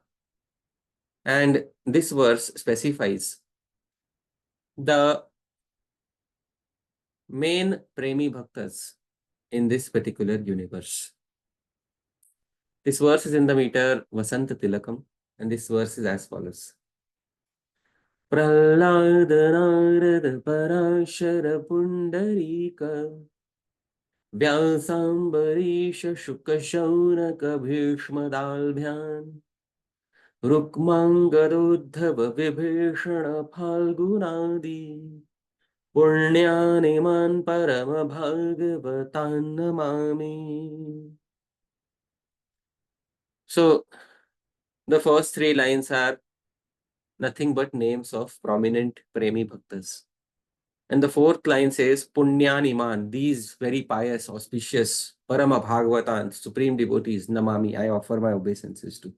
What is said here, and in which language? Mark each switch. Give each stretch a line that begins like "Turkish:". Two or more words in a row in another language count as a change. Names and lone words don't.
English: And this verse specifies the main
Sanskrit: प्रेमी भक्ताः
English: in this particular universe. This verse is in the meter Vasanta Tilakam, and this verse is as follows.
Sanskrit: प्रह्लाद नारद पराशर पुण्डरीक व्यासाम्बरीष शुकशौनक भीष्मदाल्भ्यान् रुक्माङ्गदोद्धव विभीषण फाल्गुनादि पुण्यानिमान् परम भागवतान् नमामि.
English: So, the first three lines are nothing but names of prominent
Sanskrit: प्रेमी भक्ताः.
English: And the fourth line says, Punyaniman, these very pious, auspicious,
Sanskrit: परम भागवतान्,
English: supreme devotees, Namami, I offer my obeisances to.